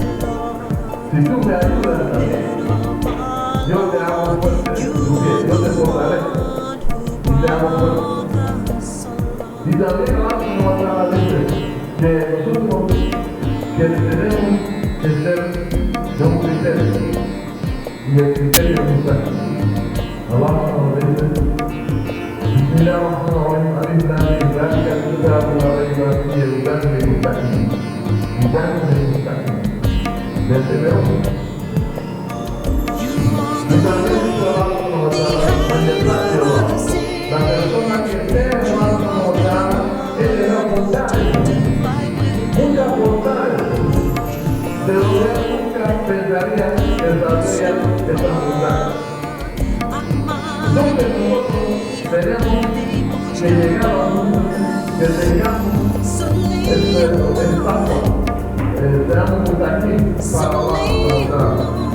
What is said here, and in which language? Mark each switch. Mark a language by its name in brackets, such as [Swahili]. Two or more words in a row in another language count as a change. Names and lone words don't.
[Spanish] Si tú me ayudas, yo te hago fuerte, yo te fortalezco y te hago fuerte. Y también Allah nos dice que nosotros que tenemos que ser de un criterio, y el criterio es usar. Allah nos dice, [Arabic] بسم الله الرحمن الرحيم الم ذلك الكتاب لا ريب فيه هدى للمتقين. هدى للمتقين. [Spanish] Desde luego. Y también dice [Arabic] الله سبحانه وتعالى, [Spanish] la persona que esté en [Arabic] الله سبحانه وتعالى, [Spanish] él le da bondades, muchas bondades, de lo que nunca pensaría que saldría estas bondades. Entonces nosotros tenemos que llegar a un mundo que tengamos el paso, seamos aquí para abajo.